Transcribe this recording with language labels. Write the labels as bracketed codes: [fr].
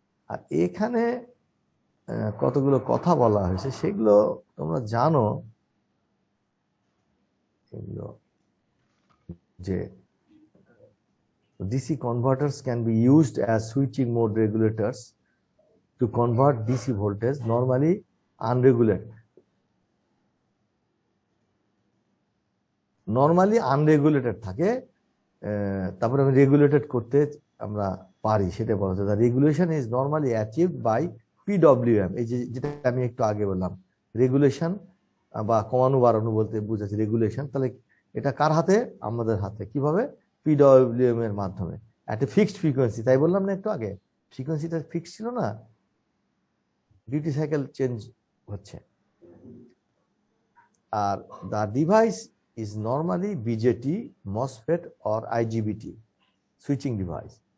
[bn] আর এখানে কতগুলো কথা বলা হয়েছে সেগুলো তোমরা জানো, এগুলো যে [en] DC converters can be used as switching mode regulators to convert DC voltage normally unregulated. [bn] Normally unregulated থাকে, তারপরে আমি রেগুলেটেড করতে আমরা পারি, সেটা বলা হচ্ছে। [en] Regulation is normally achieved by PWM। [bn] এই যে যেটা আমি একটু আগে বললাম, রেগুলেশন বা কমানো বাড়ানো বলতে বুঝাচ্ছি রেগুলেশন। তাহলে এটা কার হাতে? আমাদের হাতে। কিভাবে? PWM এর মাধ্যমে, একটা ফিক্সড ফ্রিকোয়েন্সি। তাই বললাম না একটু আগে, ফ্রিকোয়েন্সিটা ফিক্সড ছিল না, ডিউটি সাইকেল চেঞ্জ হচ্ছে। [en] আর the device is normally BJT, MOSFET or IGBT switching device.